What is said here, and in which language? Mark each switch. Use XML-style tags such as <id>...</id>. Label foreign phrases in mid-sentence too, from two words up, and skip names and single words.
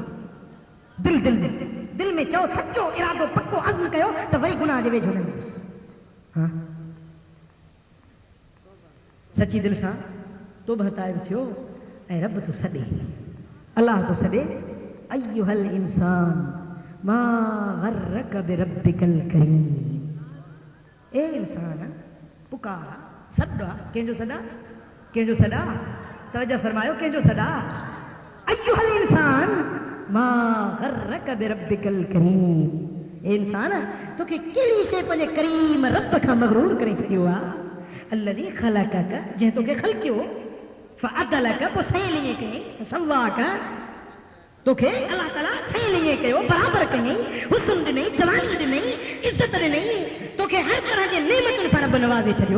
<sd>दिल में चओ, सचो इरादो पक्को अज़्म कयो त वरी गुनाह जे वेझो न ईंदुसि। हाँ सची दिलि सां तौबह ताइब थियो ऐं रब तो सॾे, अल्लाह तो सॾे</sd> <ar>أيها الإنسان ما غرك بربك الكريم.</ar> <sd>ए इंसान पुकार सॾा, कंहिंजो सॾा? कंहिंजो सॾा? तवजह फरमायो, कंहिंजो सॾा?</sd> <ar>أيها الإنسان ما غرك بربك الكريم.</ar> <sd>ए इंसान तोखे कहिड़ी शइ पंहिंजे करीम रब खां मगरूर करे छॾियो आहे?</sd> <ar>الذي خلقك,</ar> <sd>जंहिं तोखे ख़लक़ियो, फ़अदलक, पोइ सही ईअं कयईं, सवाक, तोखे अलाह ताला सही ईअं कयो, बराबरि कयईं, हुस्न ॾिनई, जवानी ॾिनई, इज़त ॾिनई, तोखे हर तरह जे नेमतुनि सां रब नवाज़े छॾियो।</sd>